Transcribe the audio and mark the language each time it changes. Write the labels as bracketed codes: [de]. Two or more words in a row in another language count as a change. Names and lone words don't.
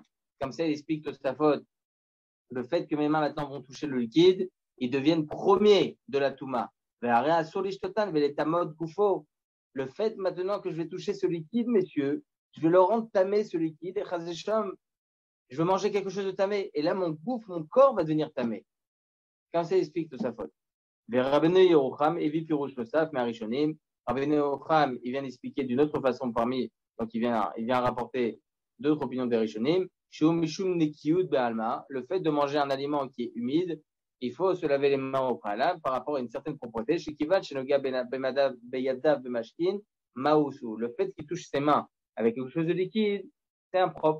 [fr] Comme ça, il explique Tosafot. Le fait que mes mains maintenant vont toucher le liquide, ils deviennent premiers de la touma. Le fait maintenant que je vais toucher ce liquide, messieurs, je vais le rendre tamé, ce liquide, et je vais manger quelque chose de tamé. Et là, mon corps va devenir tamé. Comme ça, il explique Tosafot. [he] רבינו ירוחם, והוא פירוש תוספות, מהראשונים. [fr] Rabbeinu Yerucham, il vient d'expliquer d'une autre façon parmi, donc il vient rapporter d'autres opinions des Rishonim. Le fait de manger un aliment qui est humide, il faut se laver les mains au préalable par rapport à une certaine propreté. Le fait qu'il touche ses mains avec quelque chose de liquide, c'est impropre.